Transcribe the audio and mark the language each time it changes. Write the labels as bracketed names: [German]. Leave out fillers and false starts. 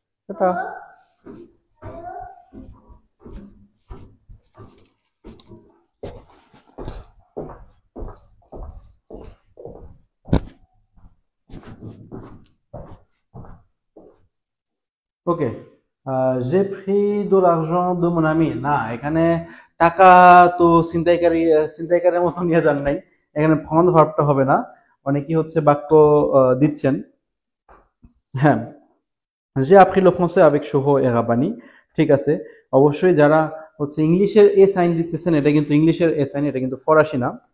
[French] এটা ওকে, j'ai pris de l'argent de mon ami। [Bangla] না, এখানে টাকা তো ছিনতাইকারীর মতো নিয়ে যান নাই, এখানে ফন্ড ভার্বটা হবে না। অনেকেই হচ্ছে বাক্য দিচ্ছেন। [French] হ্যাঁ, j'ai appris le français avec শুভ et রাব্বানি। [Bangla] ঠিক আছে, অবশ্যই যারা হচ্ছে ইংলিশের এ সাইন দিতেছেন, এটা কিন্তু ইংলিশের এ সাইন, এটা কিন্তু ফরাসি না।